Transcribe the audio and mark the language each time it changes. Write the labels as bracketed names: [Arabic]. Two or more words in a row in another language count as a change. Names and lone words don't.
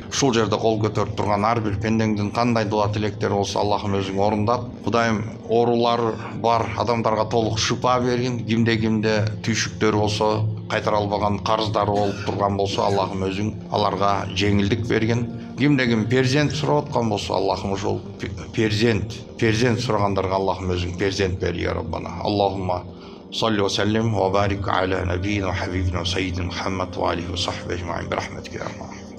[Kyrgyz] Ушул жерде кол көтөрүп турган ар бир пендеңдин кандай дуа тилектери болсо Аллахым өзүң орундап, Кудайым оорулары бар адамдарга толук шыпа бергин. Кимде түйшүктөр болсо, кайтара албаган карыздары болуп турган болсо Аллахым өзүң аларга жеңилдик бергин. Кимде перзент сурап аткан болсо Аллахым ошол перзент сурагандарга Аллахым өзүң перзент бер [Arabic] يا ربنا. Аллахумма صل وسلم وبارك على نبينا وحبيبنا وسيدنا محمد وآله وصحبه أجمعين برحمتك يا رب.